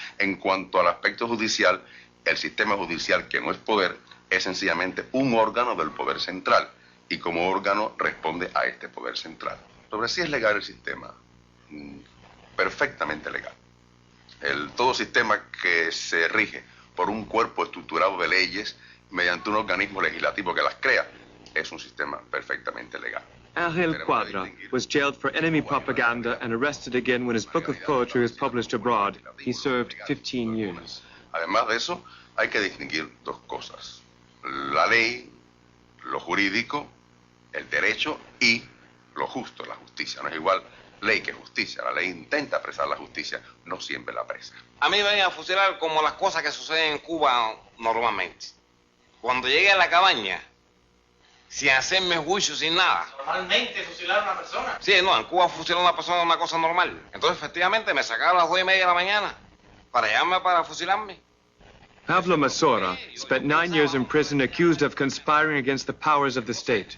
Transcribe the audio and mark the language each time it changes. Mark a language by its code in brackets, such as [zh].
[es] En cuanto al aspecto judicial, el sistema judicial, que no es poder, es sencillamente un órgano del poder central, y como órgano responde a este poder central. Sobre si es legal el sistema, perfectamente legal. Todo sistema que se rige por un cuerpo estructurado de leyes mediante un organismo legislativo que las crea, es un sistema perfectamente legal. [en] Ángel Cuadra was jailed for enemy propaganda and arrested again when his book of poetry was published abroad. He served 15 years. [es] Además de eso, hay que distinguir dos cosas: la ley, lo jurídico, el derecho, y lo justo, la justicia. No es igual ley que justicia. La ley intenta apresar la justicia, no siempre la apresa. A mí me ven a fusilar como las cosas que suceden en Cuba normalmente. Cuando llegué a la cabaña, sin hacerme juicio, sin nada. ¿Normalmente fusilar a una persona? Sí, no, en Cuba fusilar a una persona es una cosa normal. Entonces, efectivamente, me sacaron a las 2:30 de la mañana para llamarme para fusilarme. [en] Pablo Masora spent 9 years in prison accused of conspiring against the powers of the state.